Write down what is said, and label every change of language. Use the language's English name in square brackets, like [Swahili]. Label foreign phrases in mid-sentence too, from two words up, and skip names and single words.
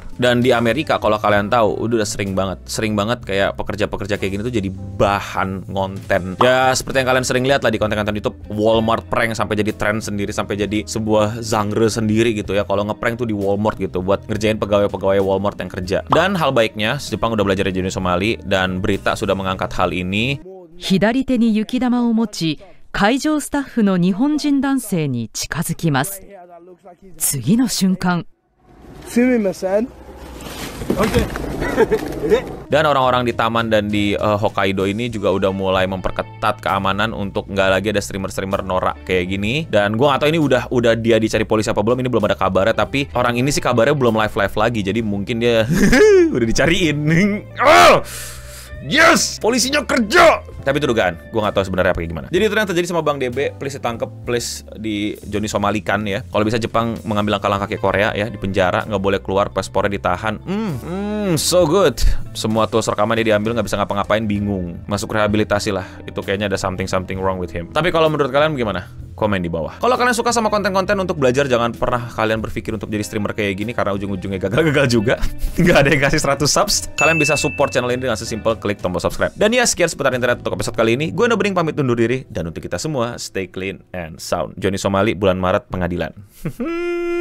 [Indonesian] Dan di Amerika kalau kalian tahu udah sering banget kayak pekerja-pekerja kayak gini tuh jadi bahan konten. Ya seperti yang kalian sering lihat lah di konten-konten YouTube, Walmart prank sampai jadi tren sendiri, sampai jadi sebuah genre sendiri gitu ya. Kalau ngeprank tuh di Walmart gitu buat ngerjain pegawai-pegawai Walmart yang kerja. Dan hal baiknya, Jepang udah belajar dari Johnny Somali dan berita sudah mengangkat hal ini. [Japanese] 左手に雪玉を持ち、会場スタッフの日本人男性に近づきます。次の瞬間、 Sumimasen. [Indonesian] Dan orang-orang di taman dan di Hokkaido ini juga udah mulai memperketat keamanan untuk nggak lagi ada streamer-streamer norak kayak gini. Dan gue nggak tahu ini udah dia dicari polisi apa belum, ini belum ada kabarnya. Tapi orang ini sih kabarnya belum live lagi, jadi mungkin dia udah dicariin. Oh! Yes, polisinya kerja. Tapi itu dugaan, gue nggak tahu sebenarnya apa gimana. Jadi itu yang terjadi sama Bang DB. Please ditangkep, please di Johnny Somalikan ya. Kalau bisa Jepang mengambil langkah-langkah kayak Korea ya, di penjara, nggak boleh keluar, paspornya ditahan. [English] So good. [Indonesian] Semua tools rekaman dia diambil, nggak bisa ngapa-ngapain, bingung. Masuk rehabilitasi lah. Itu kayaknya ada [English] something wrong with him. [Indonesian] Tapi kalau menurut kalian gimana? Komen di bawah. Kalau kalian suka sama konten-konten untuk belajar, jangan pernah kalian berpikir untuk jadi streamer kayak gini, karena ujung-ujungnya gagal juga. Nggak ada yang kasih 100 subs. Kalian bisa support channel ini dengan sesimpel klik tombol subscribe. Dan ya, sekian seputar internet untuk episode kali ini. Gue Nobring pamit undur diri. Dan untuk kita semua, [English] stay clean and sound. Johnny Somali, [Indonesian] bulan Maret pengadilan.